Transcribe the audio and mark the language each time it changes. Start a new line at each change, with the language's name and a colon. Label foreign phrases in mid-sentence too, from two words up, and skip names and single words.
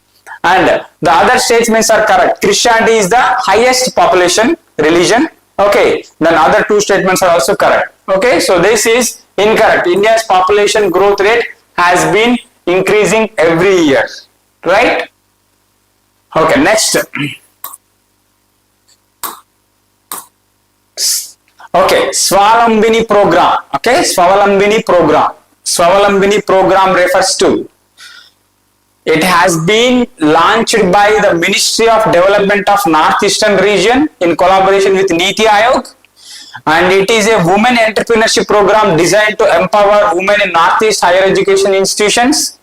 English: And the other statements are correct. Christianity is the highest population religion. Okay. Then other two statements are also correct. Okay. So this is incorrect. India's population growth rate has been increasing every year. Right? Okay. Next. Okay. Swalambini program. Okay. Swalambini program. Swalambini program refers to. It has been launched by the Ministry of Development of Northeastern Region in collaboration with Niti Aayog, and it is a women entrepreneurship program designed to empower women in Northeast higher education institutions.